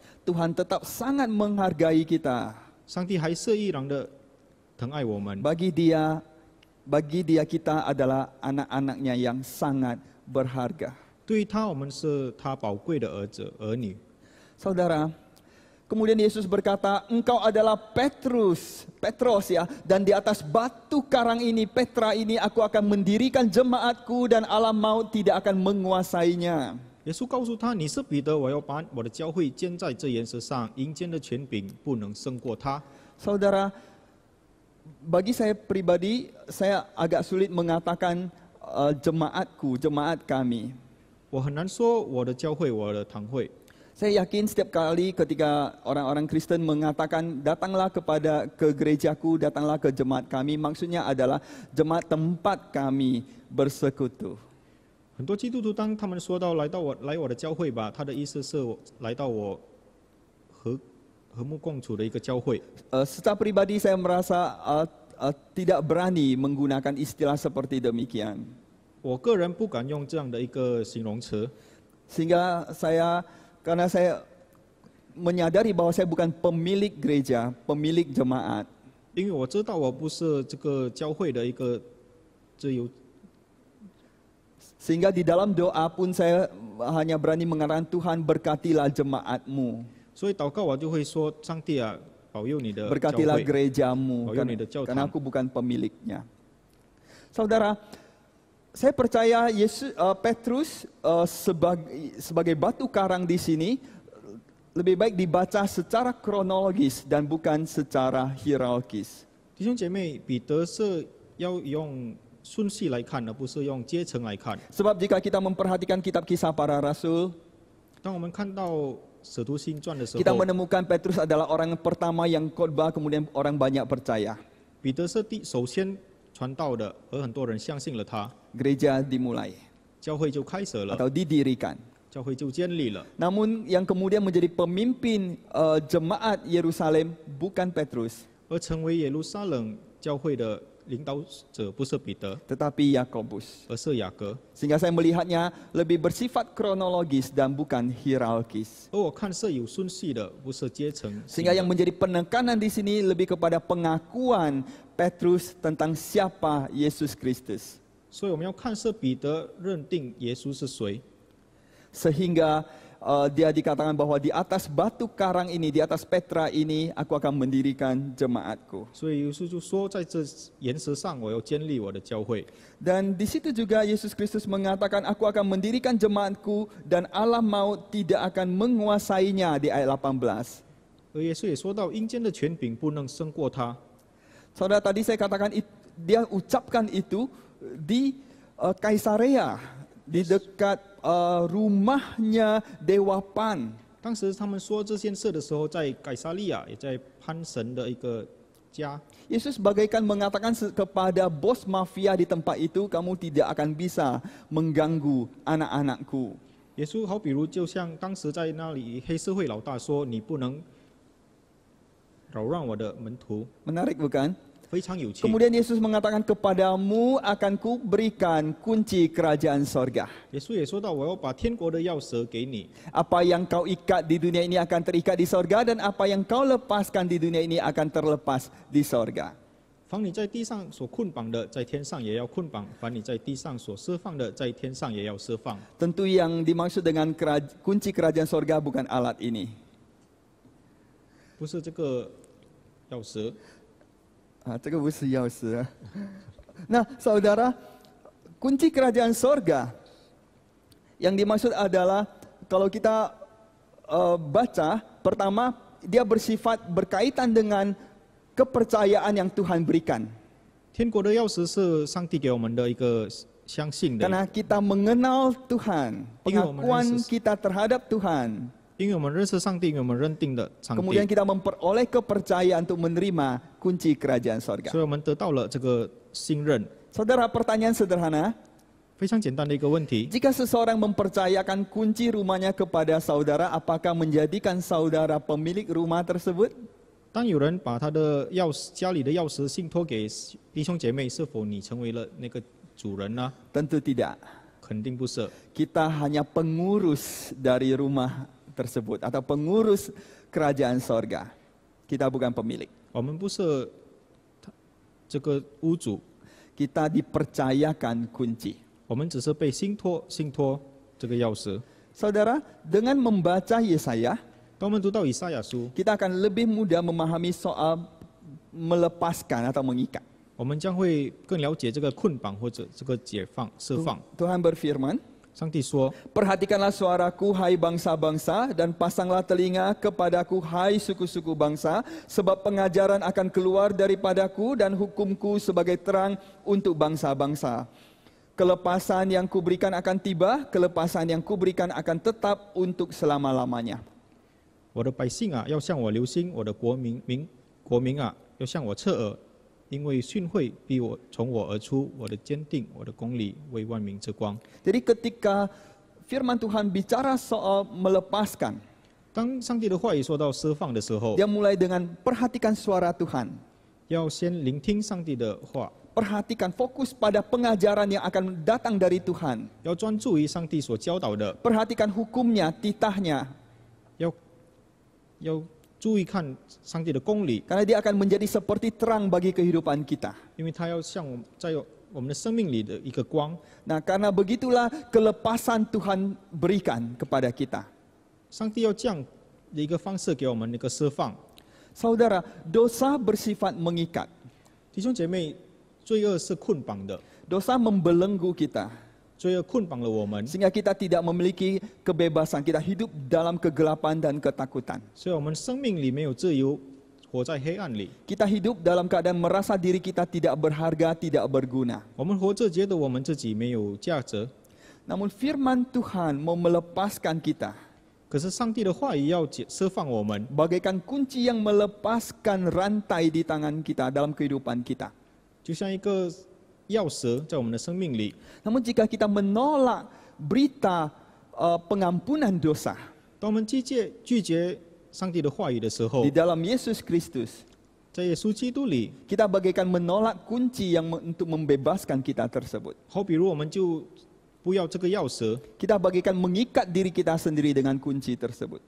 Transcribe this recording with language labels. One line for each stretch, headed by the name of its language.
Indonesian: Tuhan tetap sangat menghargai kita.
Chinese: 上帝还是依然的疼爱我们。
Indonesian: Bagi dia kita adalah anak-anaknya yang sangat berharga.
Chinese: 对于他，我们是他宝贵的儿女。
Indonesian: Saudara, kemudian Yesus berkata, engkau adalah Petros ya, dan di atas batu karang ini, Petra ini, aku akan mendirikan jemaatku dan alam maut tidak akan menguasainya.
Chinese: 耶稣告诉他：“你是彼得，我要把我的教会建在这岩石上，阴间的权柄不能胜过他。”
Indonesian: Saudara, bagi saya pribadi, saya agak sulit mengatakan jemaatku, jemaat kami.
Chinese: 我很难说我的教会，我的堂会。
Indonesian: Saya yakin setiap kali ketika orang-orang Kristen mengatakan datanglah ke gerejaku, datanglah ke jemaat kami, maksudnya adalah jemaat tempat kami bersekutu.
Chinese: 很多基督徒当他们说到来我的教会吧，他的意思是来到我和睦共处的一个教会。
Indonesian: Secara pribadi saya merasa tidak berani menggunakan istilah seperti demikian.
Chinese: 我个人不敢用这样的一个形容词，
Indonesian: Sehingga karena saya menyadari bahwa saya bukan pemilik gereja, pemilik jemaat.
Chinese: 因为我知道我不是这个教会的一个自由。
Indonesian: Sehingga di dalam doa pun saya hanya berani mengatakan Tuhan berkatilah jemaatmu,
Chinese: 所以祷告我就会说：上帝啊，保佑你的教
Indonesian: berkatilah
Chinese: 会。
Indonesian: gerejamu,
Chinese: 保佑你的教堂。
Indonesian: karena aku bukan pemiliknya. Saudara, saya percaya Petrus sebagai batu karang di sini lebih baik dibaca secara kronologis dan bukan secara hierarkis.
Chinese: 弟兄姐妹，彼得是要用顺序来看，而不是用阶层来看。
Indonesian: Sebab jika kita memperhatikan kitab kisah para rasul,
Chinese: 当我们看到使徒行传的时
Indonesian: kita
Chinese: 候，
Indonesian: menemukan Petrus adalah orang pertama yang khotbah, kemudian orang banyak percaya.
Chinese: 彼得是首先传道的，而很多人相信了他，
Indonesian: Gereja dimulai
Chinese: 教会就开始了，
Indonesian: atau didirikan.
Chinese: 教会就建立了。
Indonesian: Namun yang kemudian menjadi pemimpin jemaat Yerusalem bukan Petrus,
Chinese: 而成为耶路撒冷教会的领导者不是彼得，
Indonesian: tetapi Yakobus.
Chinese: 而是雅各。
Indonesian: Sehingga saya melihatnya lebih bersifat kronologis dan bukan hierarkis.
Chinese: 而我看是有顺序的，不是阶层性
Indonesian: Sehingga
Chinese: 的。
Indonesian: yang menjadi penekanan di sini lebih kepada pengakuan Petrus tentang siapa Yesus Kristus.
Chinese: 所以我们要看是彼得认定耶稣是谁，
Indonesian: Sehingga dia dikatakan bahwa di atas batu karang ini, di atas Petra ini, aku akan mendirikan jemaatku.
Chinese: 所以耶稣就说，在这岩石上我要建立我的教会。
Indonesian: Dan di situ juga Yesus Kristus mengatakan, aku akan mendirikan jemaatku dan alam maut tidak akan menguasainya di ayat 18.
Chinese: 而耶稣也说到，阴间的权柄不能胜过他。
Indonesian: Saudara, tadi saya katakan dia ucapkan itu di Kaisarea, di dekat rumahnya Dewa Pan.
Chinese: 当时他们说这件事的时候，在盖撒利亚，也在潘神的一个家。
Indonesian: Yesus bagaikan mengatakan kepada bos mafia di tempat itu, kamu tidak akan bisa mengganggu anak-anakku.
Chinese: 耶稣好比如就像当时在那里黑社会老大说：“你不能扰乱我的门徒。
Indonesian: Menarik bukan? ”
Chinese: 非常有趣。
Indonesian: Kemudian Yesus mengatakan, kepadamu akan kuberikan kunci kerajaan sorga.
Chinese: 耶稣也说到：“我要把天国的钥匙给你，
Indonesian: Apa yang kau ikat di dunia ini akan terikat di sorga, dan apa yang kau lepaskan di dunia ini akan terlepas di sorga.
Chinese: 凡你在地上所捆绑的，在天上也要捆绑；凡你在地上所释放的，在天上也要释放。”
Indonesian: Tentu yang dimaksud dengan kunci kerajaan sorga bukan alat ini.
Chinese: 不是这个钥匙，这个不是钥匙啊。
Indonesian: Nah, saudara, kunci kerajaan sorga yang dimaksud adalah kalau kita baca, pertama dia bersifat berkaitan dengan kepercayaan yang Tuhan berikan.
Chinese: 天国的钥匙是上帝给我们的一个相信的，
Indonesian: Karena kita mengenal Tuhan, pengakuan kita terhadap Tuhan.
Chinese: 因为我们认识上帝，因为我们认定的上
Indonesian: Kemudian
Chinese: 帝，
Indonesian: kita memperoleh kepercayaan untuk menerima kunci kerajaan sorga.
Chinese: 所以我们得到了这个信任。
Indonesian: Saudara, pertanyaan sederhana.
Chinese: 非常简单的一个问题，
Indonesian: Jika seseorang mempercayakan kunci rumahnya kepada saudara, apakah menjadikan saudara pemilik rumah tersebut?
Chinese: 当有人把他的钥匙、家里的钥匙信托给弟兄姐妹，是否你成为了那个主人呢？
Indonesian: Tentu tidak.
Chinese: 肯定不是。
Indonesian: Kita hanya pengurus dari rumah tersebut atau pengurus kerajaan sorga. Kita bukan pemilik.
Chinese: 我们不是这个屋主，
Indonesian: Kita dipercayakan kunci.
Chinese: 我们只是被信托这个钥匙。
Indonesian: Saudara, dengan membaca Yesaya,
Chinese: 当我们读到以赛亚书，
Indonesian: kita akan lebih mudah memahami soal melepaskan atau mengikat.
Chinese: 我们将会更了解这个捆绑或者这个解放、释放。
Indonesian: Tuhan berfirman,
Chinese: 上帝说：
Indonesian: Perhatikanlah suaraku, hai bangsa-bangsa, dan pasanglah telinga kepadaku, hai suku-suku bangsa, sebab pengajaran akan keluar daripadaku dan hukumku sebagai terang untuk bangsa-bangsa. Kelepasan yang kuberikan akan tiba, kelepasan yang kuberikan akan tetap untuk selama-lamanya.
Chinese: 我的百姓啊，要向我留心；我的国民啊，要向我侧耳，因为训诲必从我而出，我的坚定，我的公理为万民之光。
Indonesian: Jadi ketika firman Tuhan bicara soal melepaskan,
Chinese: 当上帝的话语说到释放的时候，
Indonesian: dia mulai dengan perhatikan suara Tuhan.
Chinese: 要先聆听上帝的话，
Indonesian: Perhatikan, fokus pada pengajaran yang akan datang dari Tuhan.
Chinese: 要专注于上帝所教导的，
Indonesian: Perhatikan hukumnya, titahnya.
Chinese: 要注意看上帝的公理，
Indonesian: Karena dia akan menjadi seperti terang bagi kehidupan kita.
Chinese: 因为他要像我们在我们的生命里的一个光。
Indonesian: Nah, karena begitulah kelepasan Tuhan berikan kepada kita.
Chinese: 上帝要这样的一个方式给我们一个释放。
Indonesian: Saudara, dosa bersifat mengikat.
Chinese: 弟兄姐妹，罪恶是捆绑的，
Indonesian: Dosa membelenggu kita.
Chinese: 罪恶捆绑了我们，
Indonesian: Sehingga kita tidak memiliki kebebasan. Kita hidup dalam kegelapan dan ketakutan.
Chinese: 所以我们生命里没有自由，活在黑暗里。
Indonesian: Kita hidup dalam keadaan merasa diri kita tidak berharga, tidak berguna.
Chinese: 我们活着觉得我们自己没有价值，
Indonesian: Namun firman Tuhan mau melepaskan kita.
Chinese: 可是上帝的话语要释放我们，
Indonesian: Bagaikan kunci yang melepaskan rantai di tangan kita dalam kehidupan kita.
Chinese: 就像一个钥匙在我们的生命里。
Indonesian: Namun jika kita menolak berita pengampunan dosa
Chinese: 当我们拒绝上帝的话语的时候
Indonesian: di，dalam Yesus Kristus,
Chinese: 在耶稣基督里，
Indonesian: kita bagaikan menolak kunci yang untuk membebaskan kita tersebut.
Chinese: 好比如我们就不要这个钥匙，
Indonesian: Kita bagaikan mengikat diri kita sendiri dengan kunci tersebut.